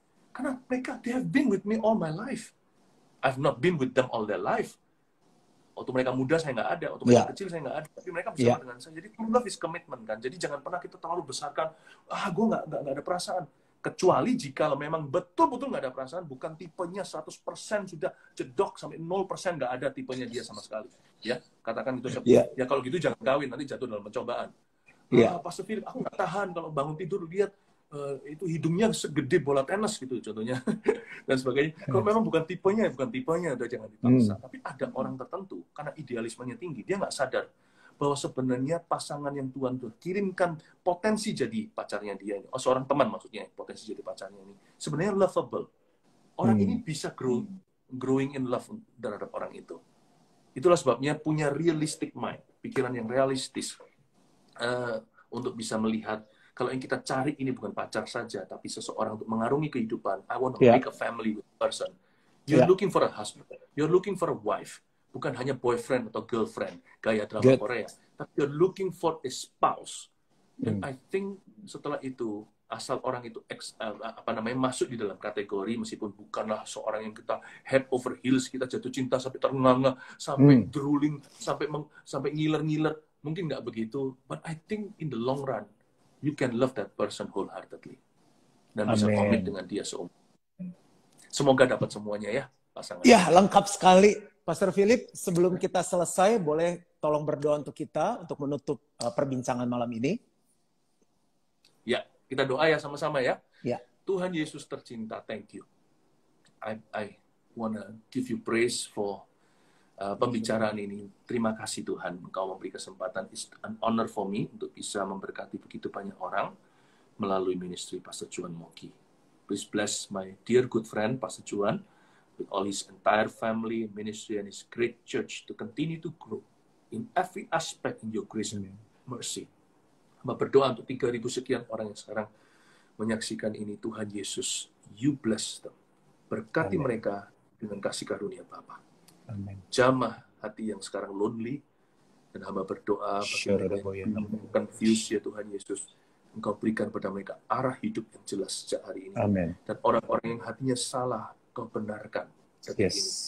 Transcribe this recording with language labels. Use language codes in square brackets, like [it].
[id] Karena mereka, [en] they have been with me all my life. I've not been with them all their life. [id] Waktu mereka muda saya nggak ada, waktu mereka kecil saya nggak ada, tapi mereka bersama dengan saya. Jadi [en] true love is commitment, [id] kan. Jadi jangan pernah kita terlalu besarkan, gue nggak ada perasaan. Kecuali jika memang betul-betul nggak ada perasaan, bukan tipenya 100% sudah jedok sampai 0% nggak ada tipenya dia sama sekali. Ya, katakan itu. Ya kalau gitu jangan kawin, nanti jatuh dalam pencobaan. Pastor Philip, aku nggak tahan kalau bangun tidur lihat itu hidungnya segede bola tenis gitu contohnya dan sebagainya. Kalau memang bukan tipenya udah jangan dipaksa. Tapi ada orang tertentu karena idealismenya tinggi, dia nggak sadar bahwa sebenarnya pasangan yang Tuhan kirimkan potensi jadi pacarnya dia, seorang teman maksudnya, potensi jadi pacarnya ini sebenarnya lovable. Orang ini bisa [en] growing in love [id] terhadap orang itu. Itulah sebabnya punya [en] realistic mind, [id] pikiran yang realistis untuk bisa melihat kalau yang kita cari ini bukan pacar saja, tapi seseorang untuk mengarungi kehidupan. [en] I want to make a family with a person. You're looking for a husband, you're looking for a wife. [id] Bukan hanya boyfriend atau girlfriend, gaya drama Korea. Tapi [en] you're looking for a spouse. [id] Dan [en] I think [id] setelah itu, asal orang itu masuk di dalam kategori, meskipun bukanlah seorang yang kita [en] head over heels, [id] kita jatuh cinta sampai ternganga, sampai drooling, sampai ngiler-ngiler. Mungkin nggak begitu. [en] But I think in the long run, you can love that person wholeheartedly. [id] Dan bisa komit dengan dia seumur. Semoga dapat semuanya ya, pasangan. Ya, lengkap sekali. Pastor Philip, sebelum kita selesai, boleh tolong berdoa untuk kita, untuk menutup perbincangan malam ini? Ya, kita doa ya sama-sama ya. Ya. Tuhan Yesus tercinta, [en] thank you. I wanna give you praise for [id] pembicaraan ini. Terima kasih Tuhan, Engkau memberi kesempatan. [en] It's an honor for me [id] untuk bisa memberkati begitu banyak orang melalui ministry Pastor Juan Mogi. [en] Please bless my dear good friend, Pastor Juan, with all his entire family, ministry, and his great church to continue to grow in every aspect in your grace and mercy. [id] Hamba berdoa untuk 3.000 sekian orang yang sekarang menyaksikan ini. [en] Tuhan Yesus, you bless them. [id] Berkati mereka dengan kasih karunia Bapa. Jamah hati yang sekarang lonely, dan hamba berdoa bagi mereka yang confused ya Tuhan Yesus. Engkau berikan pada mereka arah hidup yang jelas sejak hari ini. Dan orang-orang yang hatinya salah, Kau benarkan detik ini.